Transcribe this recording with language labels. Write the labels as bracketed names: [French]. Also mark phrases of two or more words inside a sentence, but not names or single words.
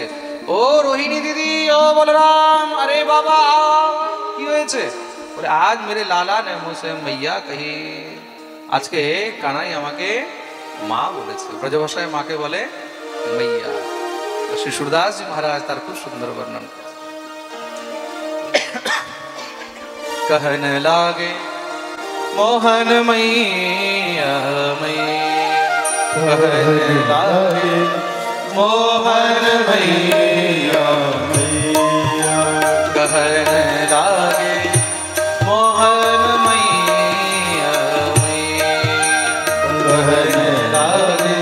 [Bangla] ও রোহিণী দিদি, ও বলরাম, আরে বাবা কি হয়েছে? [Hindi] বলে आज मेरे लाला ने मुझे मैया कही। [Bangla] আজকে কানাই আমাকে মা বলেছে। ব্রজভাষায় মাকে বলে মাইয়া। শ্রী সুরদাস জি মহারাজ তার খুব সুন্দর বর্ণন করেছে। [Hindi] कहने लागे मोहन मैया मैया, कहने लागे मोहन मैया मैया, कहने लागे मोहन मैया मैया, कहने लागे